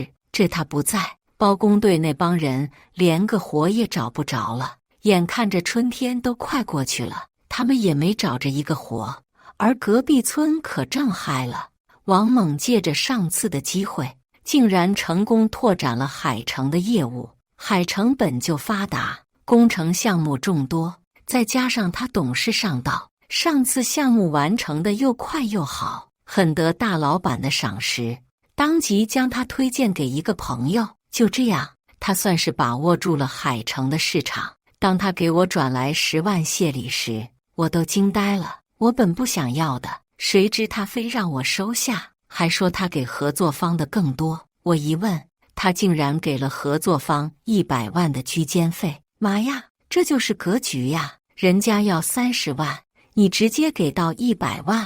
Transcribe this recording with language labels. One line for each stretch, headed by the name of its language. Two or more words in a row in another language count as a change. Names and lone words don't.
Chinese: 這他不在，包工隊那幫人連個活也找不着了。眼看着春天都快過去了，他們也沒找着一個活。而隔壁村可正嗨了，王猛借着上次的機會，竟然成功拓展了海城的業務。海城本就發達，工程項目眾多，再加上他董事上道，上次項目完成的又快又好，很得大老闆的賞識，當即將他推薦給一個朋友。就這樣，他算是把握住了海城的市場。當他給我轉來10萬謝禮時，我都驚呆了。我本不想要的，誰知他非讓我收下，還說他給合作方的更多。我一問，他竟然給了合作方100萬的居間費。媽呀，這就是格局呀！人家要30萬，你直接給到100萬。